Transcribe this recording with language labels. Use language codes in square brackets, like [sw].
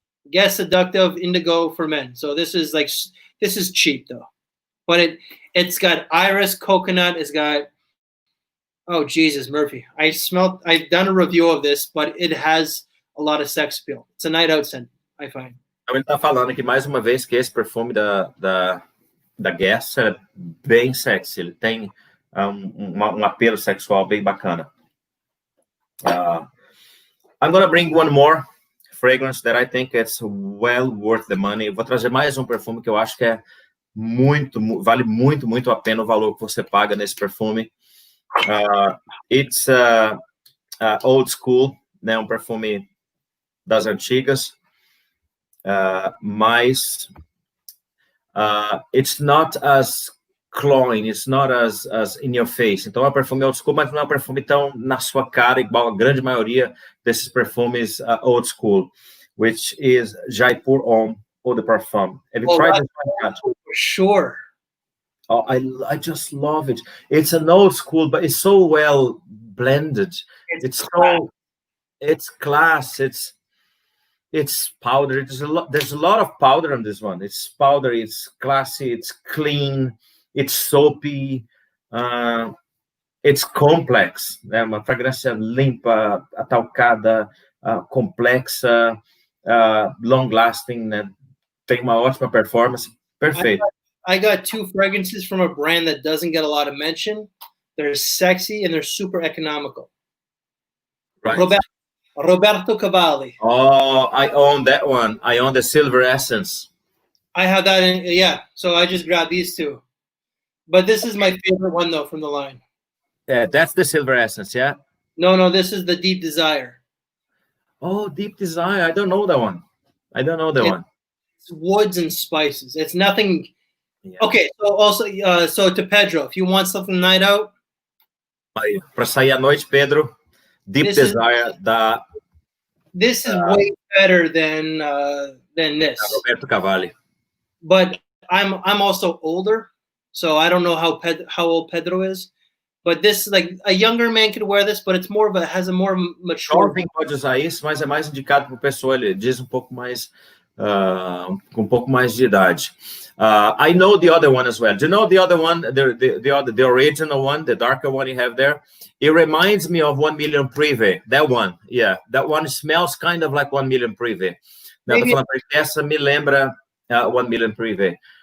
[en] Guess seductive indigo for men. So this is cheap though, but it's got iris, coconut. It's got, oh Jesus, Murphy. I've done a review of this, but it has a lot of sex appeal. It's a night out scent, I find. [pt] Ele tá falando aqui mais uma vez que esse perfume da Guess é bem sexy. Ele tem um apelo sexual bem bacana. [en] I'm gonna bring one more fragrance that I think it's well worth the money. [pt] Vou trazer mais um perfume que eu acho que vale muito a pena o valor que você paga nesse perfume. [en] It's old school, né? [pt] Um perfume das antigas, mas [en] it's not as cloying, it's not as in your face. [pt] Então é um perfume old school, mas não é um perfume tão na sua cara igual a grande maioria desses perfumes old school, [en] which is [pt] Jaipur Homme Eau de Parfum. [en] Have you tried this one? For sure. Oh, I just love it. It's an old school, but it's so well blended. It's class. It's powder. There's a lot of powder on this one. It's powdery. It's classy. It's clean. It's soapy. It's complex. [pt] É uma fragrância limpa, atalcada, complexa, long-lasting. Né? Tem uma ótima performance. Perfeito. [en] I got two fragrances from a brand that doesn't get a lot of mention. They're sexy and they're super economical. Right. Roberto Cavalli. Oh, I own that one. I own the Silver Essence. I have that in, yeah. So I just grabbed these two. But this is my favorite one, though, from the line. Yeah, that's the Silver Essence, yeah? No, this is the Deep Desire. Oh, Deep Desire. I don't know that one. One. It's woods and spices. It's nothing. Yeah. Okay, so also, so to Pedro, if you want something night out. [pt] Para sair à noite, Pedro, Deep Desire da. [en] This is way better than this. Roberto Cavalli. But I'm also older. So I don't know how old Pedro is, but this, like, a younger man could wear this, but it's has a more mature. [pt] Jovem pode usar isso, mas é mais indicado para pessoa. Ele diz um pouco mais com um pouco mais de idade. [en] I know the other one as well. Do you know the other one, the original one, the darker one you have there? It reminds me of 1 Million Privé. That one, yeah, that one smells kind of like 1 Million Privé. [pt] Now, essa me lembra 1 Million Privé.